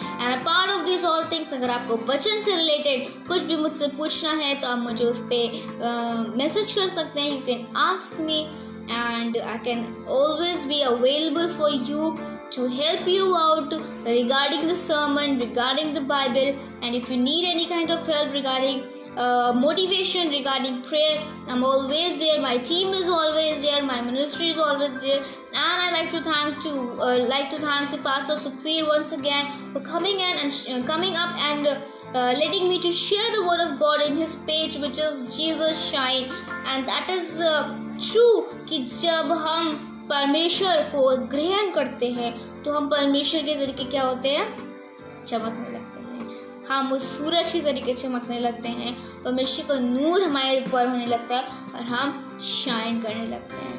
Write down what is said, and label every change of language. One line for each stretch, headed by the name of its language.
English: and part of this all things,
Hindi: अगर आपको वचन से रिलेटेड कुछ भी मुझसे पूछना है तो आप मुझे उस पर मैसेज कर सकते हैं।
English: You can ask me and I can always be available for you to help you out regarding the sermon, regarding the Bible, and if you need any kind of help regarding motivation, regarding prayer, I'm always there. My team is always there. My ministry is always there. And I like to thank to Pastor Sukhveer once again for coming in and coming up and letting me to share the word of God in his page, which is Jesus Shine. And that is true
Hindi: कि जब हम परमेश्वर को ग्रहण करते हैं तो हम परमेश्वर के तरीके क्या होते हैं, चमकने लगते हैं। हम उस सूरज के तरीके चमकने लगते हैं, परमेश्वर का नूर हमारे ऊपर होने लगता है और हम शाइन करने लगते हैं।